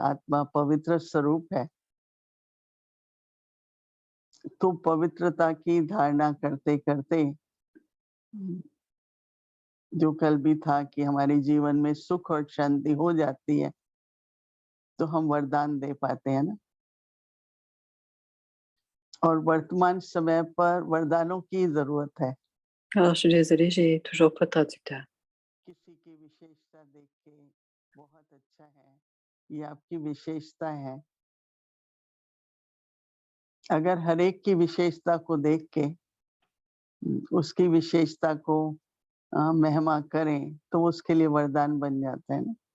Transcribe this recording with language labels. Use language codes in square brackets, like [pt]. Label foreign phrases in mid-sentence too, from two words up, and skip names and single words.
[hi] आत्मा पवित्र स्वरूप है, तो पवित्रता की धारणा करते करते जो कल भी था कि हमारे जीवन में सुख और शांति हो जाती है, तो हम वरदान दे पाते हैं ना। और वर्तमान समय पर वरदानों की जरूरत है। [fr] Alors, je suis désolée, j'ai toujours pas de traducteur. [hi] किसी की विशेषता देख के बहुत अच्छा है, ये आपकी विशेषता है। अगर हर एक की विशेषता को देख के उसकी विशेषता को महिमा करें तो उसके लिए वरदान बन जाता है ना।